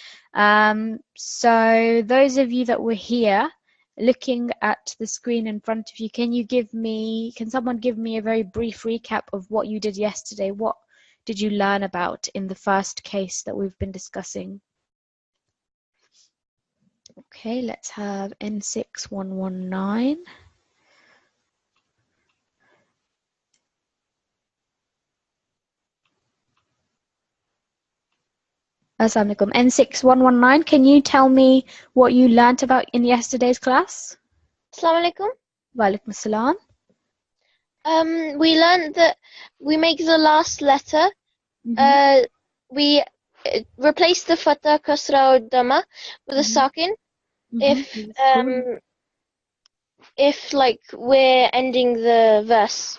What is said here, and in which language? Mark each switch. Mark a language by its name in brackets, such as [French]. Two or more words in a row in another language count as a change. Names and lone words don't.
[English] So those of you that were here, looking at the screen in front of you, can someone give me a very brief recap of what you did yesterday? What did you learn about in the first case that we've been discussing? Okay, let's have N6119. [Arabic] السلام عليكم. [English] N6119, can you tell me what you learnt about in yesterday's class? [Arabic] السلام عليكم. وعليكم السلام. [English] We learned that we make the last letter. We replace the fatha, kasra, or dhamma with a sakin. If like we're ending the verse.